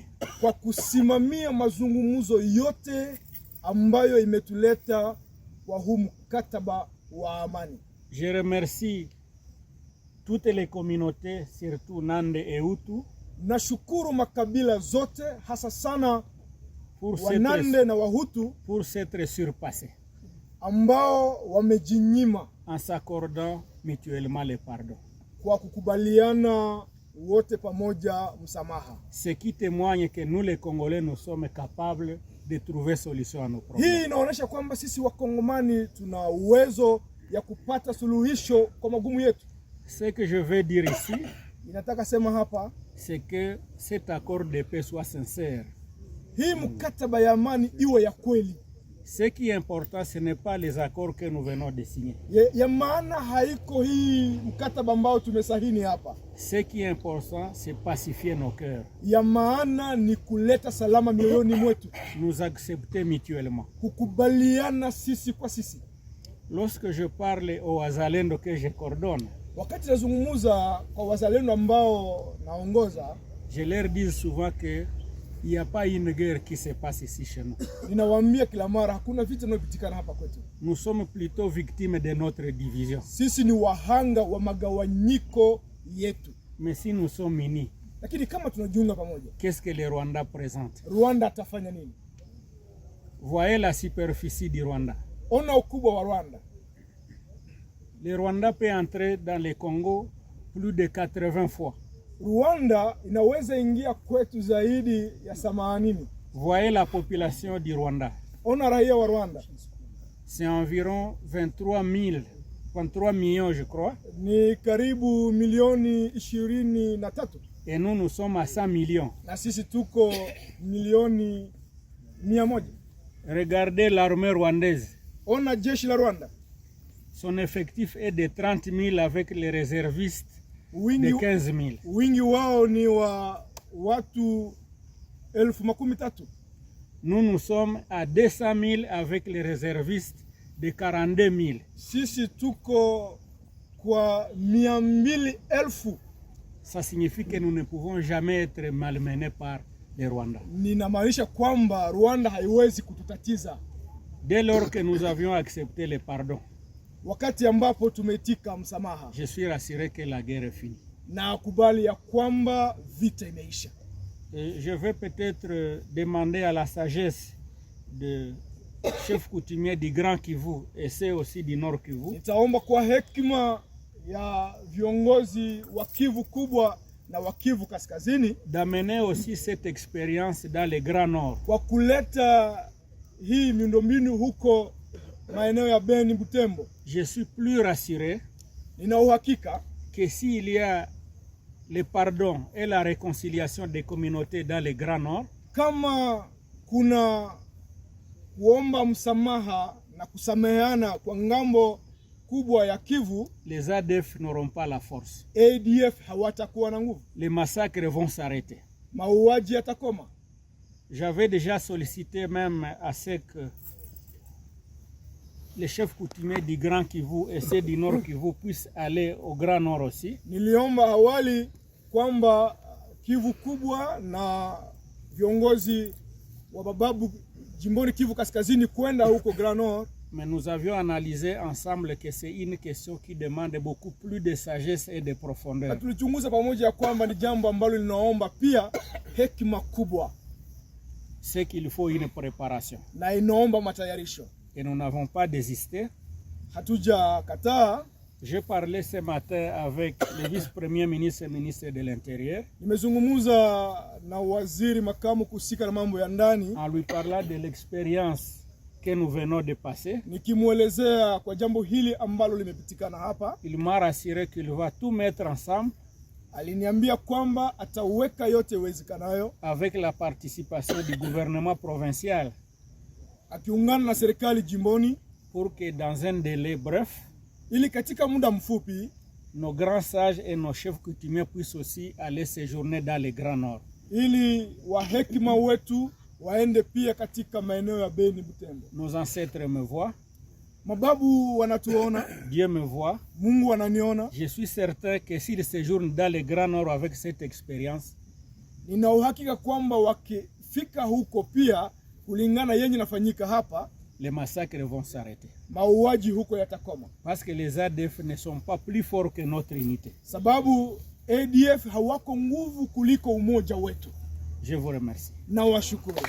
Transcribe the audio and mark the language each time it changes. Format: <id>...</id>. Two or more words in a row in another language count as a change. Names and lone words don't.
<sw>Kwa kusimamia mazungumzo yote ambayo imetuleta kwa huu mkataba wa amani.</sw> <fr>Je remercie toutes les communautés, surtout Nande et Hutu.</fr> <sw>Nashukuru makabila zote hasa sana Wanande na Wahutu</sw> <fr>pour s'être surpassés</fr> <sw>ambao wamejinyima</sw> <fr>en s'accordant mutuellement le pardon.</fr> <sw>Kwa kukubaliana wote pamoja msamaha.</sw> <fr>Ce qui témoigne que nous les Congolais nous sommes capables de trouver solution à nos problèmes.</fr> <sw>Hii inaonyesha kwamba sisi Wakongomani tuna uwezo ya kupata suluhisho kwa magumu yetu.</sw> <fr>Ce que je veux dire ici,</fr> <sw>inataka sema hapa,</sw> <fr>c'est que cet accord de paix soit sincère.</fr> <sw>Hii mkataba ya amani iwe ya kweli.</sw> <fr>Ce qui est important, ce n'est pas les accords que nous venons de signer.</fr> <sw>Ya maana haiko hii mkataba ambao tumesahini hapa.</sw> <fr>Ce qui est important, c'est pacifier nos cœurs.</fr> <sw>Ya maana ni kuleta salama mioyoni mwetu.</sw> <fr>Nous accepter mutuellement.</fr> <sw>Kukubaliana sisi kwa sisi.</sw> <fr>Lorsque je parle aux wazalendo que je coordonne,</fr> <sw>wakati nazungumuza kwa wazalendo ambao naongoza,</sw> <fr>je leur dis souvent que il n'y a pas une guerre qui se passe ici chez nous.</fr> <sw>Ninawaambia kila mara hakuna vita inayopitikana hapa kwetu.</sw> <fr>Nous sommes plutôt victimes de notre division.</fr> <sw>Sisi ni wahanga wa magawanyiko yetu.</sw> <fr>Mais si nous sommes unis,</fr> <sw>lakini kama tunajiunga pamoja,</sw> <fr>qu'est-ce que le Rwanda présente?</fr> <sw>Rwanda atafanya nini?</sw> <fr>Voyez la superficie du Rwanda.</fr> <sw>Ona ukubwa wa Rwanda.</sw> <fr>Le Rwanda peut entrer dans le Congo plus de 80 fois.</fr> <sw>Rwanda inaweza ingia kwetu zaidi ya 80.</sw> <fr>Voyez la population du Rwanda.</fr> <sw>Ona raia wa Rwanda.</sw> <fr>c'est environ 23 millions, je crois.</fr> <sw>Ni karibu milioni 23.</sw> <fr>Et nous, nous sommes à 100 millions.</fr> <sw>Na sisi tuko milioni 100.</sw> <fr>Regardez l'armée rwandaise.</fr> <sw>Ona jeshi la Rwanda.</sw> <fr>Son effectif est de 30 000 avec les réservistes de 15 000.</fr> <sw>Wingi wao ni wa watu 13,000.</sw> <fr>Nous sommes à 200 000 avec les réservistes de 42 000.</fr> <sw>Sisi tuko kwa 200,000.</sw> <fr>Ça signifie que nous ne pouvons jamais être malmenés par les Rwandais.</fr> <sw>Ninamaanisha kwamba Rwanda haiwezi kututatiza.</sw> <fr>Dès lors que nous avions accepté le pardon,</fr> <sw>wakati ambapo tumetika msamaha,</sw> <fr>je suis rassuré que la guerre est finie.</fr> <sw>Na kubali ya kwamba vita imeisha.</sw> <fr>Je vais peut-être demander à la sagesse de chef coutumier du Grand Kivu et c'est aussi du Nord Kivu.</fr> <sw>Nitaomba kwa hekima ya viongozi wa Kivu kubwa na wa Kivu kaskazini</sw> <fr>d'amener aussi cette expérience dans le Grand Nord.</fr> <sw>Kwa kuleta hii miundombinu huko maeneo ya Beni, Butembo.</sw> <fr>Je suis plus rassuré</fr> <sw>nina uhakika</sw> <fr>que s'il y a le pardon et la réconciliation des communautés dans le Grand Nord,</fr> <sw>kama kuna kuomba msamaha na kusameheana kwa ngambo kubwa ya Kivu,</sw> <fr>les ADF n'auront pas la force.</fr> <sw>ADF hawatakuwa na nguvu.</sw> <fr>Les massacres vont s'arrêter.</fr> <sw>Mauaji yatakoma.</sw> <fr>J'avais déjà sollicité même à ce que les chefs coutumiers du Grand Kivu et ceux du Nord Kivu puissent aller au Grand Nord aussi.</fr> <sw>Niliomba awali kwamba Kivu kubwa na viongozi wa bababu jimboni Kivu kaskazini kwenda huko Grand Nord.</sw> <fr>Mais nous avions analysé ensemble que c'est une question qui demande beaucoup plus de sagesse et de profondeur.</fr> <sw>Tulichunguza pamoja ya kwamba ni jambo ambalo linaomba pia hekima kubwa.</sw> <fr>C'est qu'il faut une préparation.</fr> <sw>Na inaomba matayarisho.</sw> <fr>Et nous n'avons pas désisté.</fr> <sw>Hatuja kataa.</sw> <fr>J'ai parlé ce matin avec le vice-premier ministre et ministre de l'Intérieur.</fr> <sw>Nimezungumza na waziri makamu kusika na mambo ya ndani.</sw> <fr>En lui parlant de l'expérience que nous venons de passer.</fr> <sw>Nikimuelezea kwa jambo hili ambalo limepitikana hapa.</sw> <fr>Il m'a rassuré qu'il va tout mettre ensemble.</fr> <sw>Aliniambia kwamba ataweka yote wezekanayo</sw> <fr>avec la participation du gouvernement provincial,</fr> <sw>akiungana na serikali jimboni,</sw> <fr>pour que dans un délai bref,</fr> <sw>ili katika muda mfupi,</sw> <fr>nos grands sages et nos chefs coutumiers puissent aussi aller séjourner dans le Grand Nord.</fr> <sw>Ili wahekima wetu waende pia katika maeneo ya Beni, Butembo.</sw> <fr>Nos ancêtres me voient.</fr> <sw>Mababu wanatuona.</sw> <fr>Dieu me voit.</fr> <sw>Mungu ananiona.</sw> <fr>Je suis certain que s'ils séjournent dans le Grand Nord avec cette expérience,</fr> <sw>nina uhakika kwamba wakifika huko pia kulingana yenye nafanyika hapa,</sw> <fr>les massacres vont s'arrêter.</fr> <sw>Mauaji huko yatakoma.</sw> <fr>Parce que les ADF ne sont pas plus forts que notre unité.</fr> <sw>Sababu ADF hawako nguvu kuliko umoja wetu.</sw> <fr>Je vous remercie.</fr> <sw>Na washukuru.</sw>